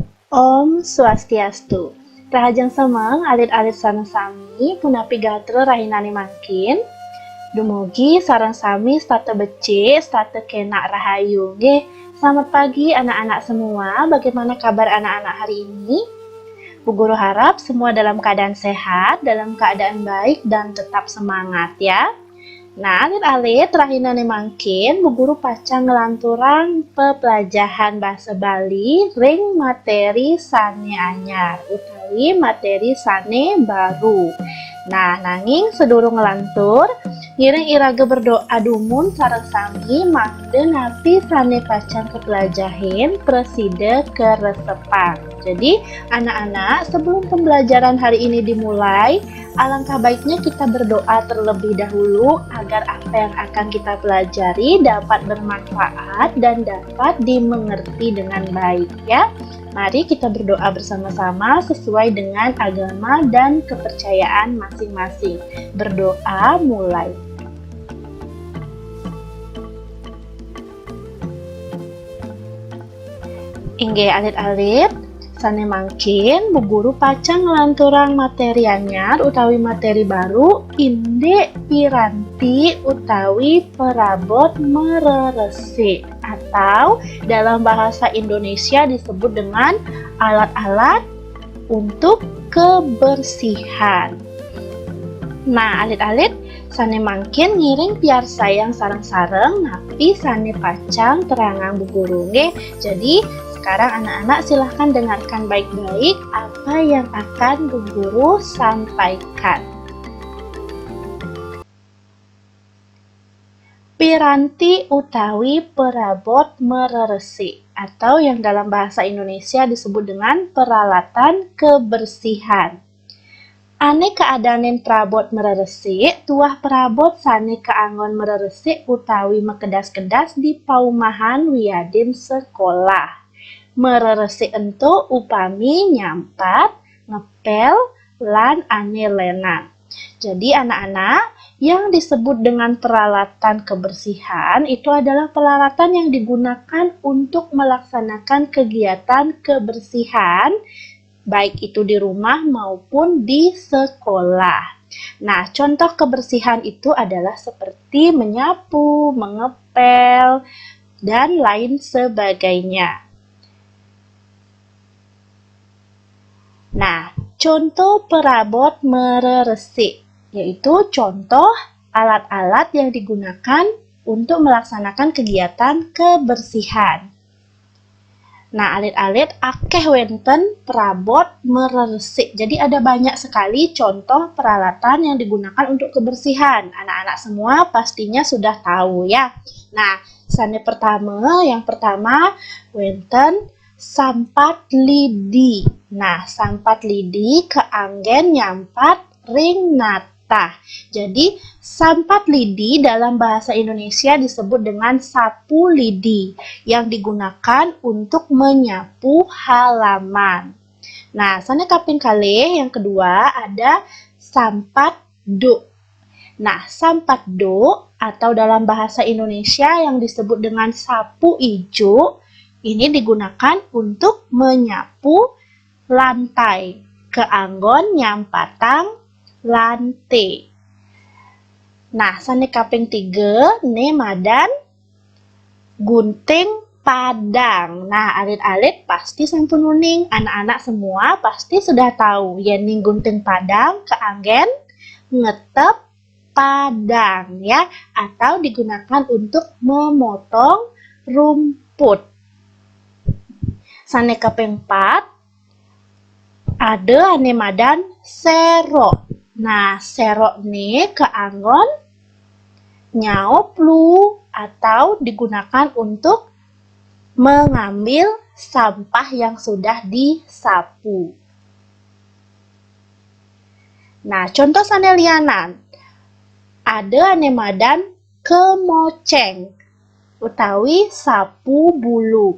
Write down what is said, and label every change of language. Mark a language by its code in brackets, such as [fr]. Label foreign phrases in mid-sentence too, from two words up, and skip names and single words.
[ban] Om Swastiastu. Rahajang semeng alit-alit sareng sami punapi gatel rahinani mangkin. Dumugi sareng sami starte becik, starte kena rahayu. Nggih, [id] selamat pagi anak-anak semua. Bagaimana kabar anak-anak hari ini? Bu Guru harap semua dalam keadaan sehat, dalam keadaan baik dan tetap semangat ya. Nah, [ban] alit-alit rahinane mangkin Bu Guru pacang ngelanturang pepelajaran bahasa Bali ring materi sane anyar utawi materi sane baru. Nah, nanging sedurung ngelantur ngiring iraga berdoa dumun sareng sami mangde napi sane pacang kepelajahin preside keresepang. [id] Jadi, anak-anak sebelum pembelajaran hari ini dimulai, alangkah baiknya kita berdoa terlebih dahulu agar apa yang akan kita pelajari dapat bermanfaat dan dapat dimengerti dengan baik ya. Mari kita berdoa bersama-sama sesuai dengan agama dan kepercayaan masing-masing. Berdoa mulai. [ban] Inggih alit-alit sane mangkin Bu Guru pacang ngelanturang materi anyar utawi materi baru inde piranti utawi perabot mereresi [id] atau dalam bahasa Indonesia disebut dengan alat-alat untuk kebersihan. [ban] Nah, alit-alit sane mangkin ngiring piar sayang sareng-sareng napi sane pacang terangang Bu Guru nggih. [id] Jadi sekarang anak-anak silahkan dengarkan baik-baik apa yang akan Bu Guru sampaikan. [ban] Piranti utawi perabot mereresi [id] atau yang dalam bahasa Indonesia disebut dengan peralatan kebersihan. [ban] Ane keadanen perabot mereresi, tuah perabot sane keanggon mereresi utawi mekedas-kedas di paumahan wiyadin sekolah. Mereresi ento upami nyampat, ngepel, lan ane lenan. [id] Jadi anak-anak, yang disebut dengan peralatan kebersihan itu adalah peralatan yang digunakan untuk melaksanakan kegiatan kebersihan, baik itu di rumah maupun di sekolah. Nah, contoh kebersihan itu adalah seperti menyapu, mengepel, dan lain sebagainya. Nah, contoh [ban] perabot mereresi, [id] yaitu contoh alat-alat yang digunakan untuk melaksanakan kegiatan kebersihan. Nah, [ban] alit-alit akeh wenten perabot mereresi. [id] Jadi ada banyak sekali contoh peralatan yang digunakan untuk kebersihan. Anak-anak semua pastinya sudah tahu ya. [ban] Nah, sane [id] yang pertama [ban] wenten sampat lidi. Nah, sampat lidi keanggen nyampat ring natah. [id] Jadi, [ban] sampat lidi [id] dalam bahasa Indonesia disebut dengan sapu lidi yang digunakan untuk menyapu halaman. [ban] Nah, sane kaping kalih [id] yang kedua ada [ban] sampat do. [id] Nah, [ban] sampat do [id] atau dalam bahasa Indonesia yang disebut dengan sapu ijo ini digunakan untuk menyapu lantai [ban] keanggon nyampatang lantai. Nah, sane kaping 3 madan gunting padang. Nah, alit-alit pasti sampun uning. [id] Anak-anak semua pasti sudah tahu [ban] yen gunting padang keanggen ngetep padang [id] ya, atau digunakan untuk memotong rumput. [ban] Sane kaping 4 ada ane madan serok. [id] Nah, [ban] serok nih keanggon nyaoplu [id] atau digunakan untuk mengambil sampah yang sudah disapu. [ban] Nah, contoh sane lianan. Ada ane madan kemoceng utawi sapu bulu.